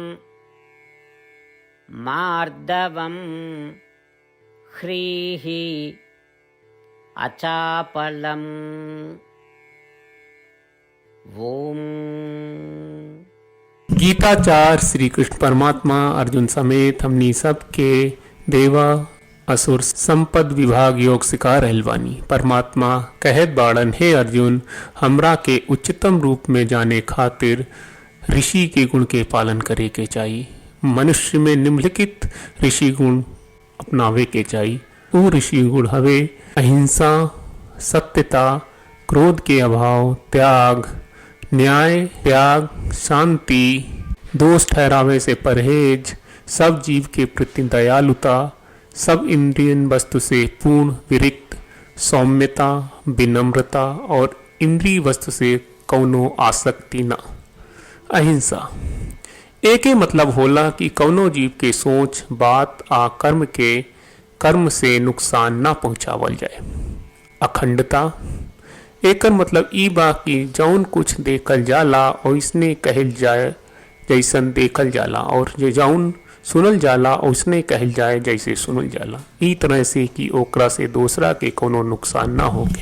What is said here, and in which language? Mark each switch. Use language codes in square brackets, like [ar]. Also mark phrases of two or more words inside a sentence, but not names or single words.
[sa] मार्दवं ह्रीः अचापलम्। ओम। [bho] गीताचार श्री कृष्ण परमात्मा अर्जुन समेत हमनी सब के देवा असुर संपद विभाग योग सिखा रहल बानी। परमात्मा कहत बाड़न, हे अर्जुन, हमरा के उच्चतम रूप में जाने खातिर ऋषि के गुण के पालन करे के चाहिए। मनुष्य में निम्नलिखित ऋषि गुण अपनावे के चाहिए। वो ऋषि गुण हवे अहिंसा, सत्यता, क्रोध के अभाव, त्याग, न्याय, त्याग, शांति, दोष ठहरावे से परहेज, सब जीव के प्रति दयालुता, सब इंद्रियन वस्तु से पूर्ण विरक्त, सौम्यता, विनम्रता और इंद्रिय वस्तु से कौनो आसक्ति न। अहिंसा एके मतलब होला कि कौनो जीव के सोच, बात आ कर्म के कर्म से नुकसान ना पहुंचावल जाए। अखंडता एकर मतलब ई बा कि जौन कुछ देखल जाला ओइसने कहल जाए जैसन देखल जाला, और जो जौन सुनल जाला ओइसने कहल जाए जैसे सुनल जाला, ई तरह से कि ओकरा से दूसरा के कोनो नुकसान ना होके।